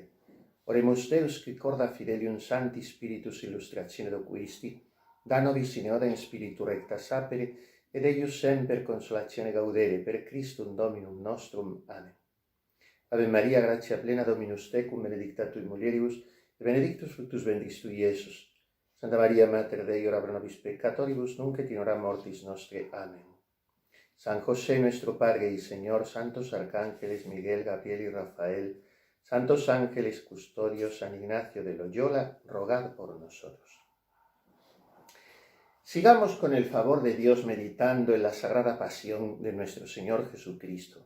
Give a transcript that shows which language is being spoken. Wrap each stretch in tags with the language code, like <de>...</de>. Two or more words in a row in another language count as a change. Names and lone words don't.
<la>Oremus Deus, qui corda fidelium Sancti Spiritus illustratione doquisti, da nobis in oda in spiritu recta sapere, ed eius semper consolazione gaudere, per Christum Dominum nostrum. Amen. Ave Maria, gratia plena Dominus tecum, benedicta tui mulieribus, et benedictus fructus ventris tui, Iesus. Santa Maria, Mater Dei, ora pro nobis peccatoribus, nunc et in hora mortis nostre. Amen.</la> <es>San José, nuestro Padre y Señor, santos arcángeles Miguel, Gabriel y Rafael, santos ángeles custodios, San Ignacio de Loyola, rogad por nosotros. Sigamos con el favor de Dios meditando en la sagrada pasión de nuestro Señor Jesucristo.</es>